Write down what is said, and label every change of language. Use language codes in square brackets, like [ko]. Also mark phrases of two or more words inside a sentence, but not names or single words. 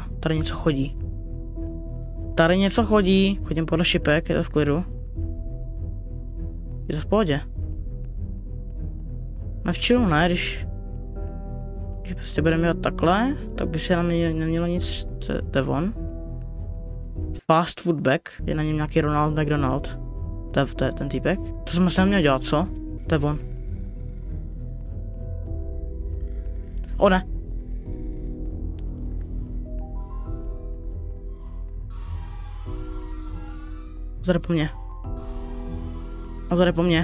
[cs] Tady něco chodí. Chodím podle šipek, je to v klidu. Je to v pohodě. Jsme v chillu, ne? Když prostě budeme dělat takhle, tak by se na mě nemělo nic. To je on. [en] Fast food bag, [cs] je na něm nějaký Ronald McDonald. To je ten týpek. To jsem asi neměl dělat, co? To je on. Ne. Zade po mně.